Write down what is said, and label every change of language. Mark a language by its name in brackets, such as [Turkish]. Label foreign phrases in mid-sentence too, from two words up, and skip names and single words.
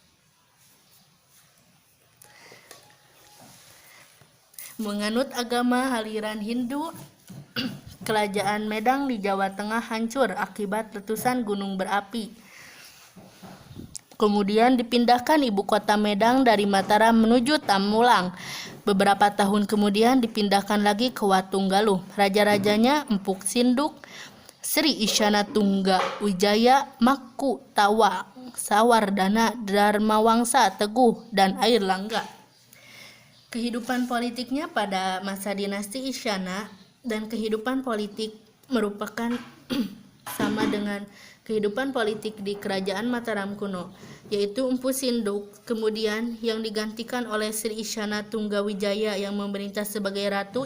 [Indonesian] Menganut agama aliran Hindu, kerajaan Medang di Jawa Tengah hancur akibat letusan gunung berapi. Kemudian dipindahkan ibu kota Medang dari Mataram menuju Tamulang. Beberapa tahun kemudian dipindahkan lagi ke Watunggaluh. Raja-rajanya Empuk Sinduk, Sri Isyana Tungga Wijaya, Makku Tawa, Sawardana, Dharmawangsa Teguh, dan Air Langga. Kehidupan politiknya pada masa dinasti Isyana dan kehidupan politik merupakan sama dengan kehidupan politik di kerajaan Mataram kuno, yaitu Empu Sinduk, kemudian yang digantikan oleh Sri Isyana Tunggawijaya yang memerintah sebagai ratu.